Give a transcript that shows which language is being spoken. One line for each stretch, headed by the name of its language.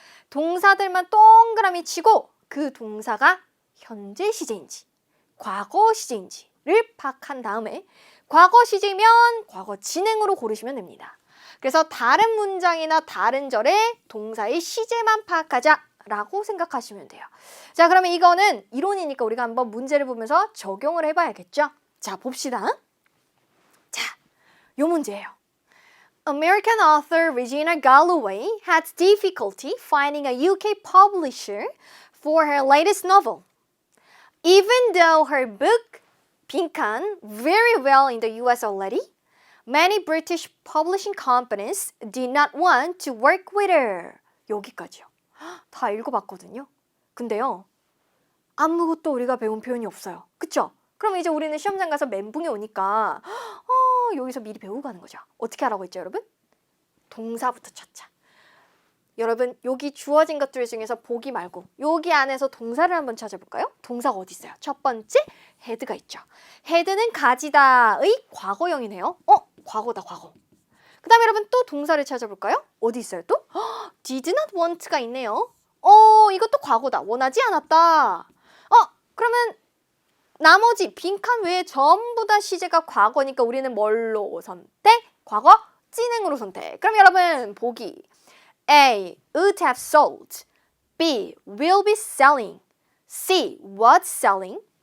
Korean: 동사들만 동그라미 치고 그 동사가 현재 시제인지 과거 시제인지를 파악한 다음에 과거 시제면 과거 진행으로 고르시면 됩니다. 그래서 다른 문장이나 다른 절에 동사의 시제만 파악하자라고 생각하시면 돼요. 자, 그러면 이거는 이론이니까 우리가 한번 문제를 보면서 적용을 해봐야겠죠. 자, 봅시다. 자, 요 문제예요.
English: American author Regina Galloway had difficulty finding a UK publisher for her latest novel. Even though her book 빈칸 very well in the US already, many British publishing companies did not want to work with her.
Korean: 여기까지요. 다 읽어봤거든요. 근데요, 아무것도 우리가 배운 표현이 없어요. 그쵸? 그럼 이제 우리는 시험장 가서 멘붕이 오니까 여기서 미리 배우고 가는 거죠. 어떻게 하라고 했죠, 여러분? 동사부터 찾자. 여러분, 여기 주어진 것들 중에서 보기 말고 여기 안에서 동사를 한번 찾아볼까요? 동사가 어디 있어요? 첫 번째, had가 있죠. had는 가지다의 과거형이네요. 과거다, 과거. 그 다음에 여러분 또 동사를 찾아볼까요? 어디 있어요 또?
English: did not want
Korean: 가 있네요. 이것도 과거다. 원하지 않았다. 그러면 나머지 빈칸 외에 전부 다 시제가 과거니까 우리는 뭘로 선택? 과거 진행으로 선택. 그럼 여러분 보기 A.
English: would have sold. B. will be selling. C. was selling.